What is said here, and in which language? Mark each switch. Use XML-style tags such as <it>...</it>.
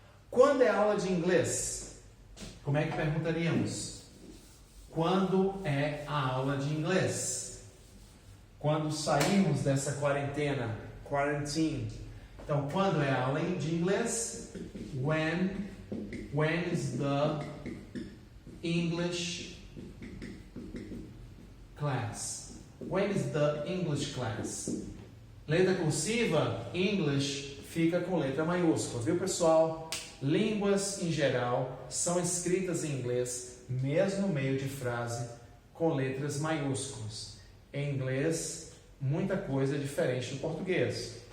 <pt>Quando é aula de inglês? Como é que perguntaríamos? Quando é a aula de inglês? Quando sairmos dessa quarentena, quarantine. Então, quando é a aula de inglês?</pt> <en>When is the English class? When is the English class?</en> <pt>Letra cursiva, English, fica com letra maiúscula, viu pessoal? Línguas em geral são escritas em inglês, mesmo no meio de frase, com letras maiúsculas. Em inglês, muita coisa é diferente do português.</pt>